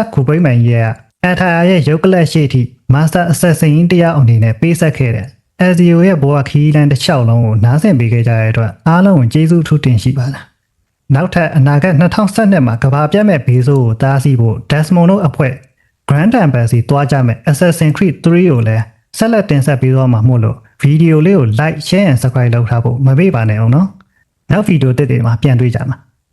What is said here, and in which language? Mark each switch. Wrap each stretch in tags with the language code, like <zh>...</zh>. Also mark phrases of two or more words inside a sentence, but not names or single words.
<my>ခုပိမှန်ရဲ့အထာရဲ့ရုပ်ကလပ်ရှိထိ</my> <en>Master Assassin</en> <my>တရားအနေနဲ့ပေးဆက်ခဲ့တဲ့ Ezio ရဲ့ဘဝခီးလန်းတစ်လျှောက်လုံးကိုနားဆင်ပေးခဲ့ကြတဲ့အတွက်အားလုံးကိုကျေးဇူးထူးတင်ရှိပါလားနောက်ထပ်အနာဂတ်2012မှာကဘာပြတ်မဲ့ဘေးဆိုးကိုတားဆီးဖို့ Desmond တို့အဖွဲ့ Grand Temple စီတွားကြမယ် Assassin's Creed 3 ကိုလည်းဆက်လက်တင်ဆက်ပေးသွားမှာမို့လို့ဗီဒီယိုလေးကို</my> <en>like share and subscribe</en> <my>လုပ်ထားဖို့မမေ့ပါနဲ့အောင်နော်နောက်ဗီဒီယိုတစ်တွေမှာပြန်တွေ့ကြမှာ</my>